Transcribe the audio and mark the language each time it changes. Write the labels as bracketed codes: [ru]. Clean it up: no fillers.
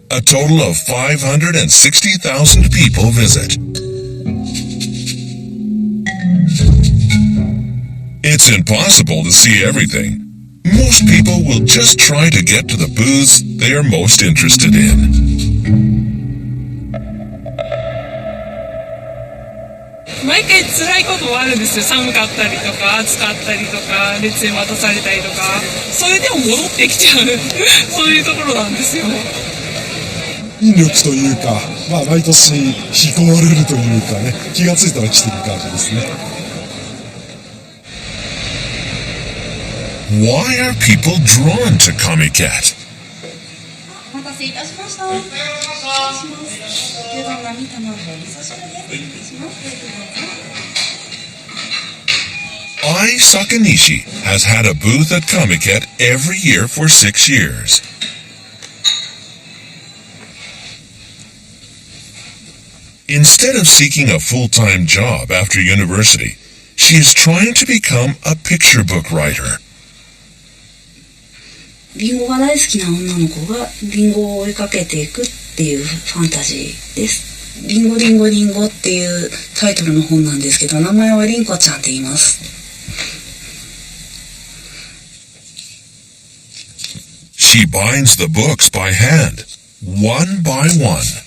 [en] A total of 560,000 people visit. It's impossible to see everything. Most people will just try to get to the booths they are most interested in. [ja] 毎回辛いこともあるんですよ。寒かったりとか暑かったりとか列に待たされたりとか、それでも戻ってきちゃうそういうところなんですよ。引力というか、毎年引き込まれるというかね、気がついたら来てる感じですね。 [en] Why are people drawn to Comiket? [ja] お待たせいたしました。お願いします。牛丼並卵お味噌汁です。します。 [en] Ai Sakanishi has had a booth at Comiket every year for 6 years. Instead of seeking a full-time job after university, she is trying to become a picture book writer. [ja] リンゴが大好きな女の子がリンゴを追いかけていくっていうファンタジーです。リンゴリンゴリンゴっていうタイトルの本なんですけど、名前はリンコちゃんって言います。 [en] She binds the books by hand, one by one.